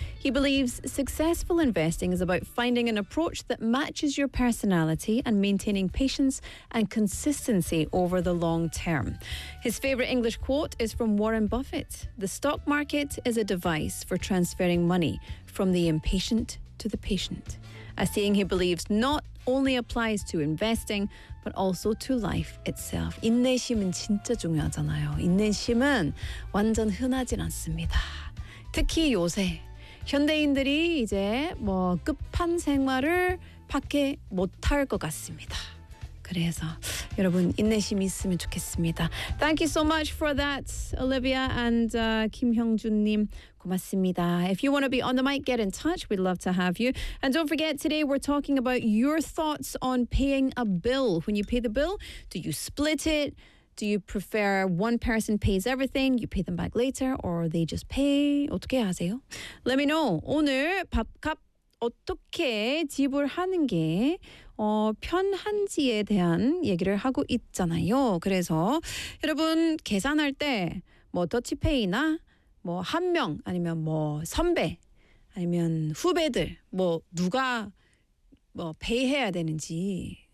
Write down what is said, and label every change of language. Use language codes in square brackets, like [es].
[en] He believes successful investing is about finding an approach that matches your personality and maintaining patience and consistency over the long term. His favorite English quote is from Warren Buffett. The stock market is a device for transferring money from the impatient to the patient. A saying he believes not only applies to investing, but also to life itself. [ko] 인내심은 진짜 중요하잖아요. 인내심은 완전 흔하진 않습니다. 특히 요새 현대인들이 이제 뭐 급한 생활을 밖에 못할 것 같습니다. 그래서 여러분 인내심이 있으면 좋겠습니다. [en] Thank you so much for that, Olivia and Kim Hyung-jun님. [ko] 고맙습니다. [en] If you want to be on the mic, get in touch. We'd love to have you. And don't forget, today we're talking about your thoughts on paying a bill. When you pay the bill, do you split it? Do you prefer one person pays everything, you pay them back later, or they just pay? [ko] 어떻게 하세요? [en] Let me know. [ko] 오늘 밥값 어떻게 지불하는 게 편한지에 대한 얘기를 하고 있잖아요. 그래서 여러분 계산할 때 뭐 더치페이나 뭐 한 명 아니면 뭐 선배 아니면 후배들 뭐 누가 뭐 페이해야 되는지